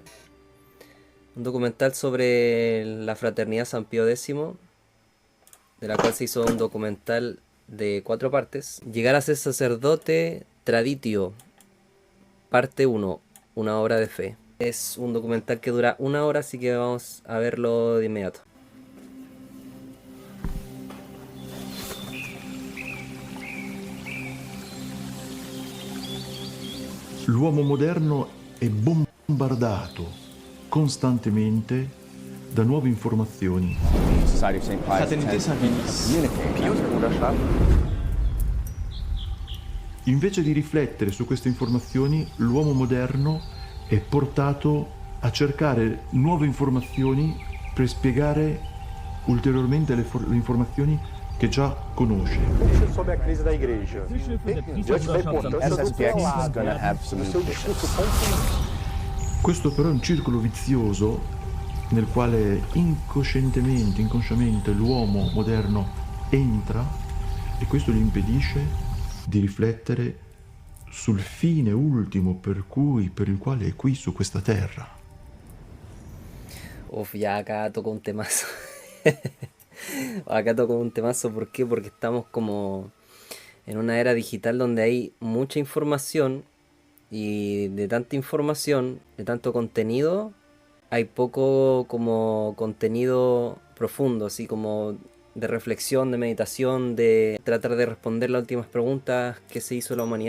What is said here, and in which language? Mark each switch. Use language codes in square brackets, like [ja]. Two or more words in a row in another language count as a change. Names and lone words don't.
[es] Un documental sobre la Fraternidad San Pío X, de la cual se hizo un documental de 4 partes. Llegar a ser sacerdote, Traditio, parte 1, una obra de fe. Es un documental que dura 1 hora, así que vamos a verlo de inmediato. [it] L'uomo moderno è bombardato costantemente da nuove informazioni. Invece di riflettere su queste informazioni, l'uomo moderno è portato a cercare nuove informazioni per spiegare ulteriormente le informazioni che già conosce. [pt] Sobre a crise da igreja. Diante da importância do seu discurso [it] Questo però è un circolo vizioso nel quale inconsciamente l'uomo moderno entra e questo gli impedisce di riflettere sul fine ultimo per il quale è qui su questa terra. [es] Uf, ya acá tocó un temazo. Acá tocó un temazo, ¿por qué? Porque estamos como en una era digital donde hay mucha información y de tanta información, de tanto contenido, hay poco como contenido profundo, así como de reflexión, de meditación, de tratar de responder las últimas preguntas que se hizo la humanidad.